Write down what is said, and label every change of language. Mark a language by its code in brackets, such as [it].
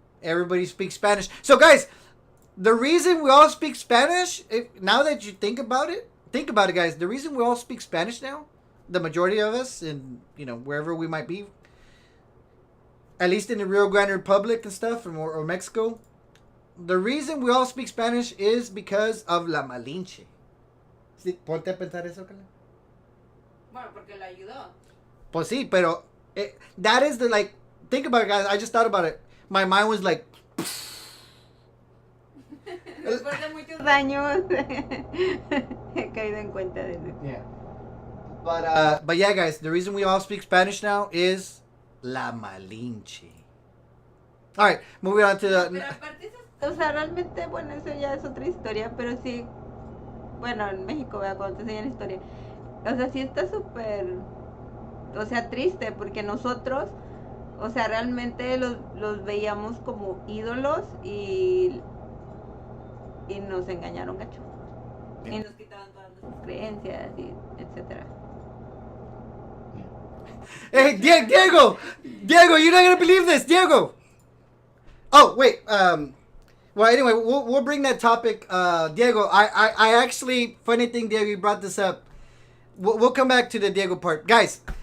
[en] Everybody speaks Spanish. So, guys, the reason we all speak Spanish, now that you think about it, guys. The reason we all speak Spanish now, the majority of us, and you know, wherever we might be, at least in the Rio Grande Republic and stuff, or Mexico, the reason we all speak Spanish is because of La Malinche. [es] ¿Sí? Ponte a pensar eso, Karla. Bueno, porque la ayudó. Pues sí, pero [en] That is the like. Think about it, guys. I just thought about it. My mind was like. [es] Después de muchos años he caído en cuenta de eso. [en] Yeah. But yeah, guys, the reason we all speak Spanish now is la Malinche. All right, moving on to the. [es] Pero aparte o sea, realmente, bueno, eso ya es otra historia, pero sí, bueno, en México, ¿verdad? Cuando te enseñan historia, o sea, sí está súper, o sea, triste, porque nosotros, o sea, realmente los veíamos como ídolos y nos engañaron, gacho. Y nos quitaban todas nuestras creencias, y etcétera. [en] Hey, Diego, you're not gonna believe this, Diego. Oh wait, well anyway, we'll bring that topic, Diego. I actually, funny thing, Diego, you brought this up. We'll come back to the Diego part, guys.